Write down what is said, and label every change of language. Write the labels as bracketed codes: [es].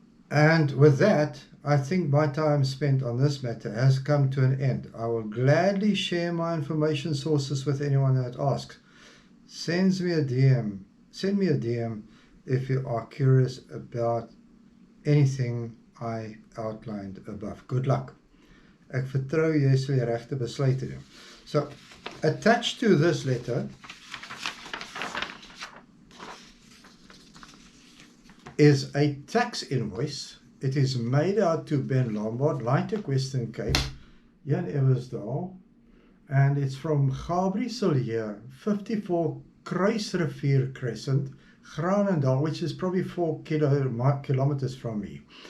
[en] And with that, I think my time spent on this matter has come to an end. I will gladly share my information sources with anyone that asks. Send me a DM if you are curious about anything I outlined above. Good luck. [af] Ek vertrou jy sal die regte besluite neem. [en] So, attached to this letter is a tax invoice. It is made out to Ben Lombard, Lighter Western Cape, Jan Eversdal, and it's from Gabrie Cillié, 54 Kruisrivier Crescent, Granendal, which is probably 4 kilometers from me.